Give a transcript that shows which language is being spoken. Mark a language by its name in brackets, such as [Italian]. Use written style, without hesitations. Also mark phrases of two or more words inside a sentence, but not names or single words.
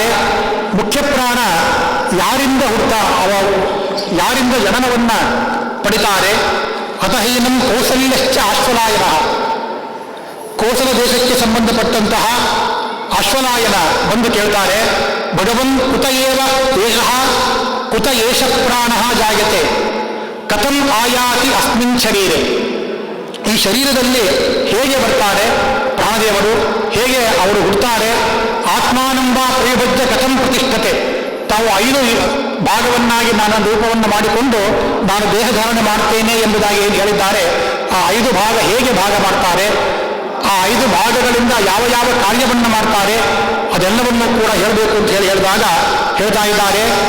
[Kannada] ಮುಖ್ಯ ಪ್ರಾಣ ಯಾರಿಂದ ಯಾರಿಂದ ಜನನವನ್ನ ಪಡಿತಾರೆ? [Sanskrit] ಅತಹೀನಂ ಕೌಸಲ್ಯಶ್ಚ ಆಶ್ವಲಾಯನ, [Kannada] ಕೋಸಲ ದೇಶಕ್ಕೆ ಸಂಬಂಧಪಟ್ಟಂತಹ ಅಶ್ವಲಾಯನ ಬಂದು ಕೇಳ್ತಾರೆ, [Sanskrit] ಭಗವನ್ ಕುತ ಏಷ ಪ್ರಾಣ ಜಾಯತೆ ಕಥಂ ಆಯಾತಿ ಅಸ್ಮಿನ್ ಶರೀರೆ. [Kannada] ಈ ಶರೀರದಲ್ಲಿ ಹೇಗೆ ಬರ್ತಾರೆ ಪ್ರಾಣದೇವರು, ಹೇಗೆ ಅವರು ಹುಡ್ತಾರೆ? [Sanskrit] ಆತ್ಮಾನಂಬ ಪ್ರವಿಭಜ್ಯ ಕಥಂ ಪ್ರತಿಷ್ಠತೆ, [Kannada] ತಾವು 5 ಭಾಗವನ್ನಾಗಿ ನಾನು ರೂಪವನ್ನು ಮಾಡಿಕೊಂಡು ನಾನು ದೇಹಧಾರಣೆ ಮಾಡ್ತೇನೆ ಎಂಬುದಾಗಿ ಏನು ಹೇಳಿದ್ದಾರೆ, ಆ 5 ಭಾಗ ಹೇಗೆ ಭಾಗ ಮಾಡ್ತಾರೆ, ಆ 5 ಭಾಗಗಳಿಂದ ಯಾವ ಯಾವ ಕಾರ್ಯವನ್ನು ಮಾಡ್ತಾರೆ ಅದೆಲ್ಲವನ್ನೂ ಕೂಡ ಹೇಳಬೇಕು ಅಂತ ಹೇಳಿದಾಗ ಹೇಳ್ತಾ ಇದ್ದಾರೆ.